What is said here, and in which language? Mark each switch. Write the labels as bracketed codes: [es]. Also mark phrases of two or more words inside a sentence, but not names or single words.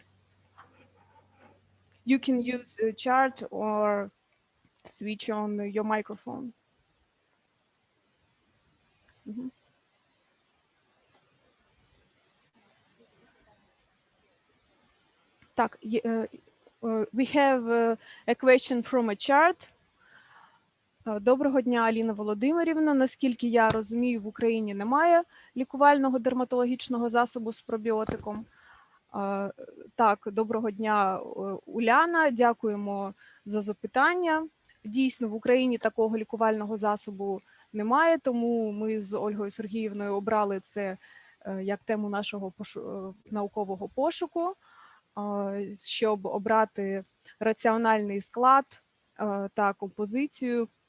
[en] You can use a chat or switch on your microphone. Так, we have a question from a chat. [uk] Доброго дня, Аліна Володимирівна. Наскільки я розумію, в Україні немає лікувального дерматологічного засобу з пробіотиком. Так, доброго дня, Уляна. Дякуємо за запитання. Дійсно, в Україні такого лікувального засобу немає, тому ми з Ольгою Сергіївною обрали це як тему нашого наукового пошуку, щоб обрати раціональний склад та композицію